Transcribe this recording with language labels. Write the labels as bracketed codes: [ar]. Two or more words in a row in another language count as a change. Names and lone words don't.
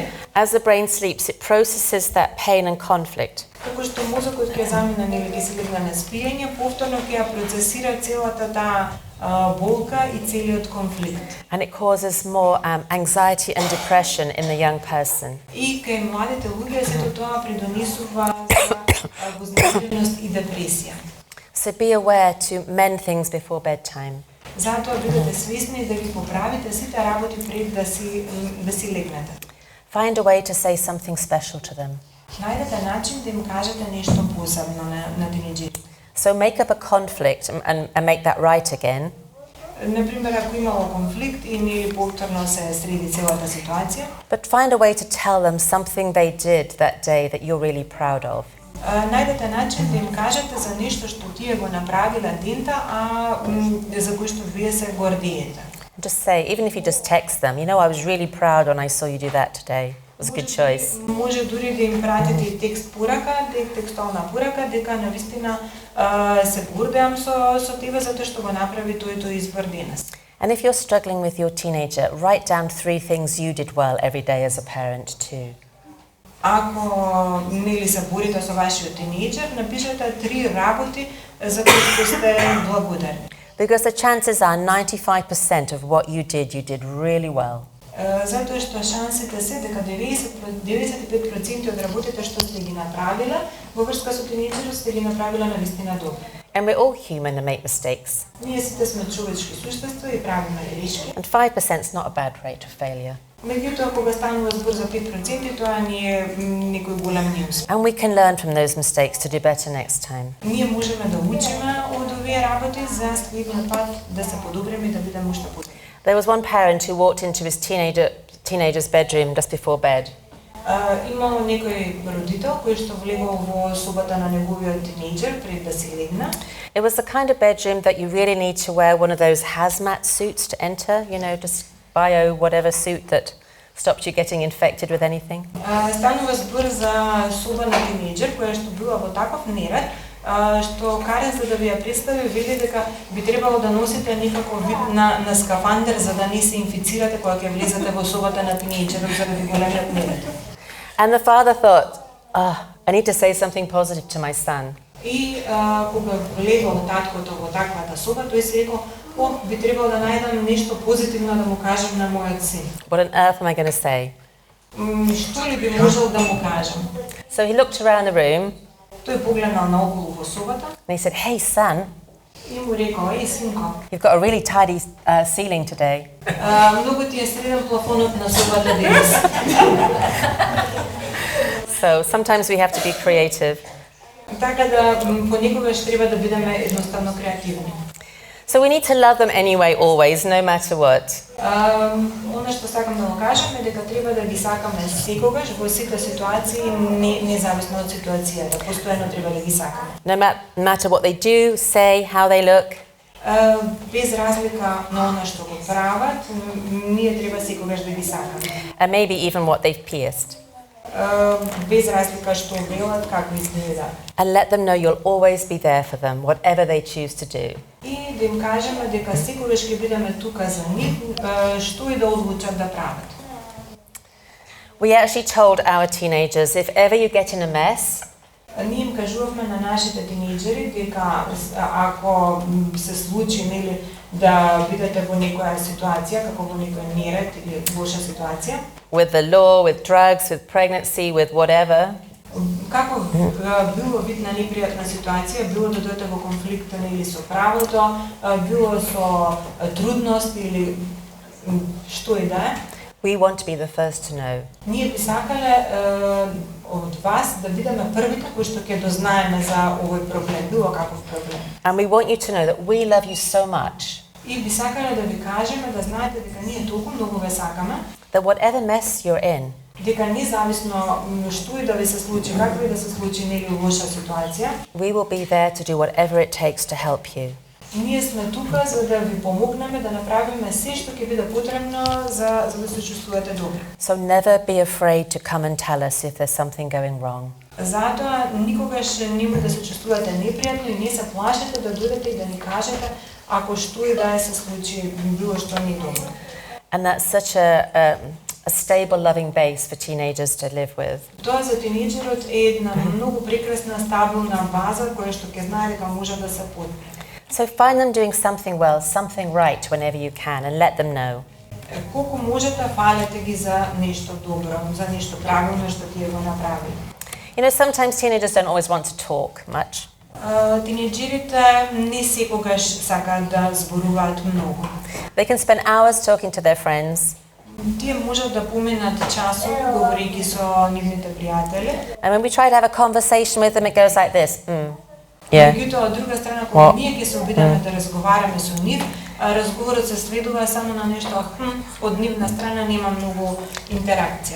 [en] as the brain sleeps, it processes that pain and conflict. [mk] Како што мозокот ќе замине нели ќе се легне на спиење, повторно ќе ја процесира целата таа болка и целиот конфликт. [en] And it causes more anxiety and depression in the young person. [mk] И кај младите луѓе сето тоа придонесува за вознемиреност и депресија. [en] So be aware to mend things before bedtime. [mk] Затоа бидете свесни да ги поправите сите работи пред да си легнете. [en] Find a way to say something special to them. [mk] Најдете начин да им кажете нешто посебно на тинејџерите. [en] So make up a conflict and make that right again. [mk] Например, ако имало конфликт и нели повторно се среди целата ситуација. [en] But find a way to tell them something they did that day that you're really proud of. [mk] Најдете начин да им кажете за нешто што тие го направиле дента, а за кој што вие се гордиете. [en] Just say, even if you just text them, you know, I was really proud when I saw you do that today. It was a good choice. [mk] Може дури да им пратите текст порака, текстовна порака, дека навистина се гордеам со тебе затоа што го направи тој избор денес. [en] And if you're struggling with your teenager, write down 3 things you did well every day as a parent too. [mk] Ако нели се борите со вашиот тинејџер, напишете 3 работи за кои што сте благодарни. [en] Because the chances are 95% of what you did really well. [mk] Затоа што шансите се дека 95% од работите што сте ги направиле во врска со тинејџерот сте ги направиле навистина добро. [en] And we're all human and make mistakes. [mk] Ние сите сме човечки суштества и правиме грешки. [en] And 5% is not a bad rate of failure. [mk] Меѓутоа, кога станува збор за 5%, тоа не е некој голем неуспех. [en] And we can learn from those mistakes to do better next time. [mk] Ние можеме да учиме од овие работи за следниот пат да се подобриме и да бидеме уште подобри. [en] There was one parent who walked into his teenager's bedroom just before bed. [mk] Имало некој родител кој што влегол во собата на неговиот тинејџер пред да се легне. [en] It was the kind of bedroom that you really need to wear one of those hazmat suits to enter, you know, just bio whatever suit that stopped you getting infected with anything. [mk] Станува збор за соба на тинејџер која што била во таков неред, што Карен за да ви ја представи вели дека би требало да носите некаков вид на скафандер за да не се инфицирате кога ќе влезете во собата на тинејџерот заради големиот неред. [en] And the father thought, I need to say something positive to my son. [mk] И кога влегол таткото во таквата соба, тој се рекол, би требало да најдам нешто позитивно да му кажам на мојот син. [en] What on earth am I going to say? [mk] Што ли би можел да му кажам? [en] So he looked around the room. [mk] Тој погледнал наоколу во собата. [en] And he said, hey son, [mk] и му рекол, еј синко, [en] you've got a really tidy ceiling today. [mk] Многу ти е среден плафонот на собата денес. [en] So sometimes we have to be creative. [mk] Така да понекогаш треба да бидеме едноставно креативни. [en] So we need to love them anyway, always, no matter what. [mk] Она што сакам да го кажам е дека треба да ги сакаме секогаш во сите ситуации, независно од ситуацијата, постојано треба да ги сакаме. [en] No matter what they do, say, how they look. [mk] Без разлика на она што го прават, ние треба секогаш да ги сакаме. [en] And maybe even what they've pierced. [mk] Без разлика што велат, како изгледа. [en] And let them know you'll always be there for them, whatever they choose to do. [mk] И да им кажеме дека секогаш ќе бидеме тука за нив, што и да одлучат да прават. [en] We actually told our teenagers, if ever you get in a mess, [mk] Ние им кажувавме на нашите тинејџери дека ако се случи нели да бидете во некоја ситуација, како во некој неред или лоша ситуација, [en] with the law, with drugs, with pregnancy, with whatever, [mk] како било вид на непријатна ситуација, било да дојдете во конфликт или со правото, било со трудност или што и да е, [en] we want to be the first to know. [mk] ние би сакале од вас да бидеме првите кои што ќе дознаеме за овој проблем, било каков проблем. [en] And we want you to know that we love you so much [mk] И би сакале да ви кажеме да знаете дека ние толку многу ве сакаме, [en] that whatever mess you're in, [mk] дека независно што и да ви се случи, каква и да се случи нели лоша ситуација, [en] we will be there to do whatever it takes to help you. [mk] ние сме тука за да ви помогнеме да направиме се што ќе биде потребно за да се чувствувате добро. [en] So never be afraid to come and tell us if there's something going wrong. [mk] Затоа никогаш немој да се чувствувате непријатно и не се плашете да дојдете и да ни кажете ако што и да се случи било што не е добро. [en] And that's such a stable, loving base for teenagers to live with. [mk] Тоа за тинејџерот е една многу прекрасна, стабилна база која што ќе знае дека може да се подпре. [en] So find them doing something well, something right whenever you can, and let them know. [mk] Колку можете, фалете ги за нешто добро, за нешто правилно што тие го направи. [en] You know, sometimes teenagers don't always want to talk much. [mk] Тинејџерите не секогаш сакаат да зборуваат многу. [en] They can spend hours talking to their friends. [mk] Тие можат да поминат часови говорејќи со нивните пријатели. [en] And when we try to have a conversation with them, it goes like this. Yeah. [mk] Меѓутоа, од друга страна, кога ние ќе се обидеме да разговараме со нив, разговорот се сведува само на нешто од нивна страна нема многу интеракција.